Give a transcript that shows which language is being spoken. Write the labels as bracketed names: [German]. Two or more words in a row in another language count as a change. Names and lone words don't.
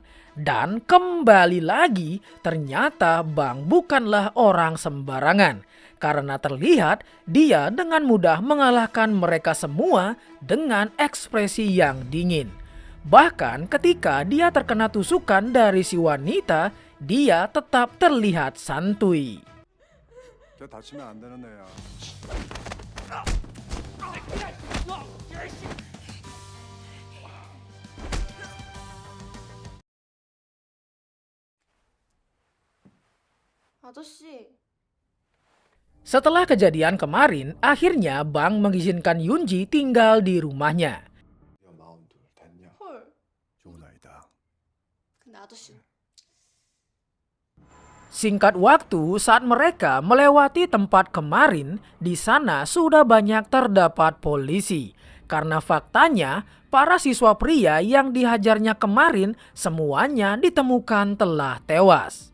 [Indonesian] Dan kembali lagi, ternyata Bang bukanlah orang sembarangan. Karena terlihat dia dengan mudah mengalahkan mereka semua dengan ekspresi yang dingin. Bahkan ketika dia terkena tusukan dari si wanita, dia tetap terlihat santuy. [Korean] 걔 다치면 안 되는 애야. 아저씨, [Indonesian] Setelah kejadian kemarin, akhirnya Bang mengizinkan Yunji tinggal di rumahnya. [Korean] 야, 42 됐냐? 헐. 좋은 아이다. 근데 아저씨, [Indonesian] Singkat waktu saat mereka melewati tempat kemarin, di sana sudah banyak terdapat polisi. Karena faktanya, para siswa pria yang dihajarnya kemarin semuanya ditemukan telah tewas.